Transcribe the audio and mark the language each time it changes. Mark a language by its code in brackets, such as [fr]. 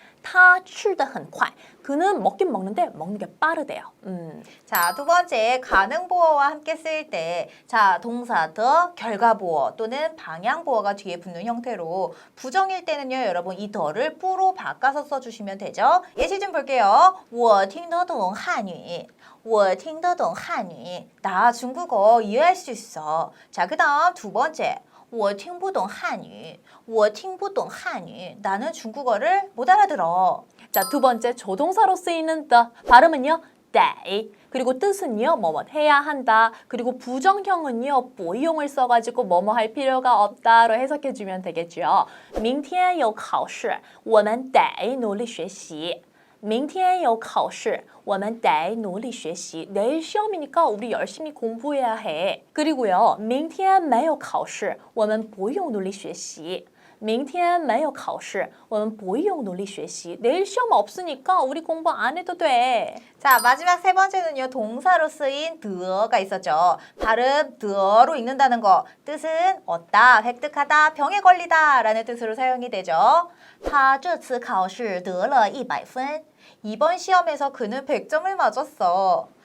[zh] 他吃的很快. [ko] 그는 먹긴 먹는데 먹는 게 빠르대요. 자, 두 번째 가능보어와 함께 쓸 때 자, 동사 더, 결과보어 또는 방향보어가 뒤에 붙는 형태로 부정일 때는요, 여러분 이 더를 뿌로 바꿔서 써주시면 되죠. 예시 좀 볼게요. [zh] 我听得懂汉语我听得懂汉语 [ko] 나 중국어 이해할 수 있어. 자, 그 다음 두 번째 [zh] 我听不懂汉语我听不懂汉语 [ko] 나는 중국어를 못 알아들어. 자, 두 번째 조동사로 쓰이는 the 발음은요. 得 그리고 뜻은요. 뭐뭐 해야 한다. 그리고 부정형은요. 不用을 써가지고 뭐뭐 할 필요가 없다로 해석해주면 되겠죠. [zh] 明天有考试我们得努力学习明天有考试我们得努力学习 [ko] 내일 시험이니까 우리 열심히 공부해야 해. 그리고요. [zh] 明天没有考试我们不用努力学习明天没有考试我们不用努力学习 [ko] 내일 시험 없으니까 우리 공부 안 해도 돼. 자, 마지막 세 번째는요. 동사로 쓰인 더가 있었죠. 발음 더로 읽는다는 거. 뜻은 얻다, 획득하다, 병에 걸리다 라는 뜻으로 사용이 되죠. [zh] 他这次考试得了100分 [ko] 이번 시험에서 그는 100점을 맞았어.